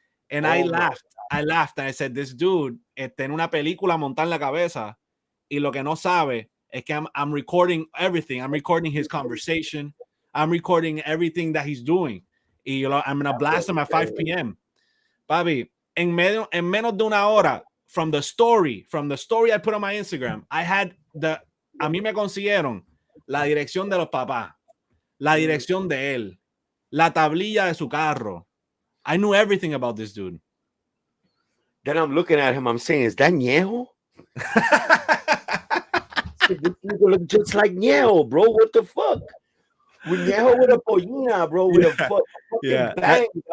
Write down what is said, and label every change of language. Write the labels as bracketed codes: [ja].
[en] And I laughed and I said, this dude [es] tiene una película montada en la cabeza, y lo que no sabe es que [en] I'm recording everything. I'm recording his conversation. I'm recording everything that he's doing. Y I'm gonna blast him at 5 p.m. [es] Papi, en menos de una hora, [en] from the story I put on my Instagram, [es] a mí me consiguieron la dirección de los papás, la dirección de él, la tablilla de su carro. [en] I knew everything about this dude. Then I'm looking at him, I'm saying, is that Ñejo? This nigga look just like Ñejo, bro. What the fuck? With Ñejo with a pollina, bro, with a fucking bang.